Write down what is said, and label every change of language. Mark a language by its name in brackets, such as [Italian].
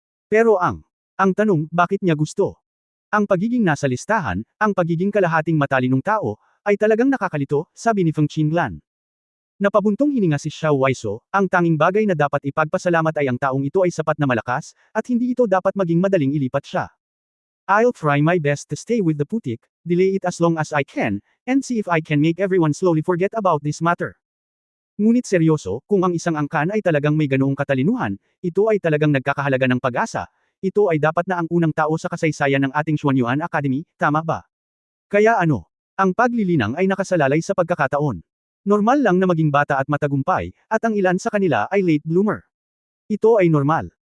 [Filipino] Pero ang tanong, bakit niya gusto? Ang pagiging nasa listahan, ang pagiging kalahating matalinong tao, ay talagang nakakalito, sabi ni Feng Qinglan. Napabuntong hininga si Xiao Waiso, ang tanging bagay na dapat ipagpasalamat ay ang taong ito ay sapat na malakas, at hindi ito dapat maging madaling ilipat siya. [English] I'll try my best to stay with the putik, delay it as long as I can, and see if I can make everyone slowly forget about this matter. [Filipino] Ngunit seryoso, kung ang isang angkan ay talagang may ganoong katalinuhan, ito ay talagang nagkakahalaga ng pag-asa, ito ay dapat na ang unang tao sa kasaysayan ng ating Xuanyuan Academy, tama ba? Kaya ano? Ang paglilinang ay nakasalalay sa pagkakataon. Normal lang na maging bata at matagumpay, at ang ilan sa kanila ay late bloomer. Ito ay normal.